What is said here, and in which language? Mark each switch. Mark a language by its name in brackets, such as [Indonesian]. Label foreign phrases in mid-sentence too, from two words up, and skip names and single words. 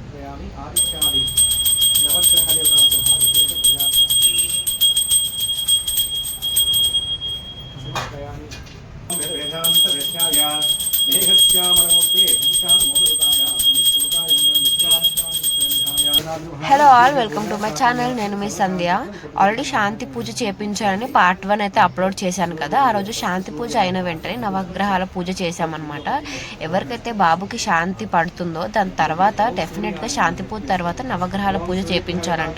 [Sanskrit] समर्पयामि आदित्यादि नवग्रहदेवताभ्यः विशेष पूजा समर्पयामि वेदान्तवेद्याय मेघश्यामलमूर्ते पुंसां मोहरुताय पुण्यश्लोकाय [English] Hello all, welcome to my channel. [Telugu] నేను మీ సంధ్య. ఆల్రెడీ శాంతి పూజ చేయించాలని పార్ట్ 1 అయితే అప్లోడ్ చేశాను కదా. ఆ రోజు శాంతి పూజ అయిన వెంటనే నవగ్రహాల పూజ చేశామన్నమాట. ఎవరికైతే బాబుకి శాంతి పడుతుందో దాని తర్వాత డెఫినెట్గా శాంతి పూజ తర్వాత నవగ్రహాల పూజ చేయించాలంట.